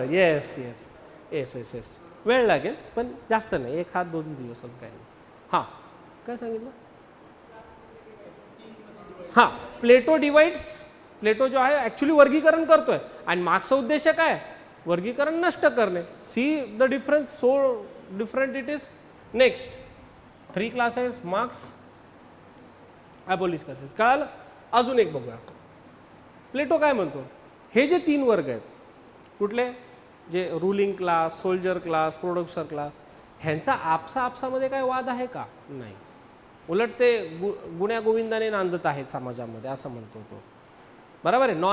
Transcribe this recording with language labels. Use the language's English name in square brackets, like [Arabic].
[English] Yes yes yes yes yes. [Marathi] वेळ लागेल पण जास्त नाही, 1-2 दिवस काय नाही. हां काय सांगितलं? हां, प्लेटो डिवाइड्स, प्लेटो जो आहे ॲक्च्युली वर्गीकरण करतोय आणि मार्क्सचा उद्देश काय? वर्गीकरण नष्ट करणे. [English] See the difference, so different it is. Next 3 classes Marx abolish classes. [Marathi] कळालं? अजून एक बघूया. प्लेटो काय म्हणतो? हे जे 3 वर्ग आहेत कुठले, जे ruling class, soldier class, production class, ह्यांचा आपसामध्ये काय वाद आहे का? नाही. उलट ते गुण्या गोविंदाने नांदत आहेत समाजामध्ये असं म्हणतो तो. बरोबर आहे.